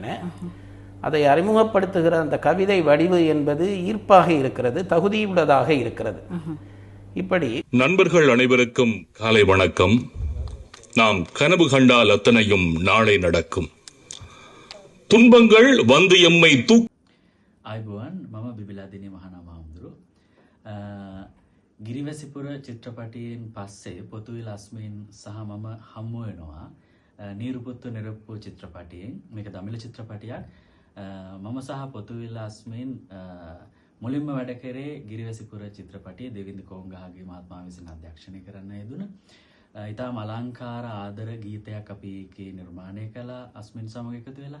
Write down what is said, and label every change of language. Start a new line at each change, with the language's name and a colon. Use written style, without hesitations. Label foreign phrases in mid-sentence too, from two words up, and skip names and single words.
Tamil: அதை அறிமுகப்படுத்துகிற அந்த கவிதை வடிவு என்பது ஈர்ப்பாக இருக்கிறது, தகுதியுள்ளதாக இருக்கிறது. இப்படி நண்பர்கள் அனைவருக்கும் காலை வணக்கம். நாம் கனவு கண்டால் அத்தனையும் நாளை நடக்கும். துன்பங்கள் வந்து எம்மை
Sinhala: ආයුබෝවන් මම බිබිලාදිනී මහානාමහාමුදුරුවෝ. ගිරිවැසිපුර චිත්‍රපටයෙන් පස්සේ පොතුවිල් අස්මින් සහ මම හම්බ වෙනවා නීරුපුත්තු නිරප්පු චිත්‍රපටයෙන්. මේක දමිළ චිත්‍රපටයක්. මම සහ පොතුවිල් අස්මින් මුලින්ම වැඩ කරේ ගිරිවැසිපුර චිත්‍රපටයේ දෙවිඳු කොංගහගේ මහත්මයා විසින් අධ්‍යක්ෂණය කරන්න යෙදුන ඉතාම අලංකාර ආදර ගීතයක් අපි ඒකේ නිර්මාණය කළා අස්මින් සමග එකතු වෙලා.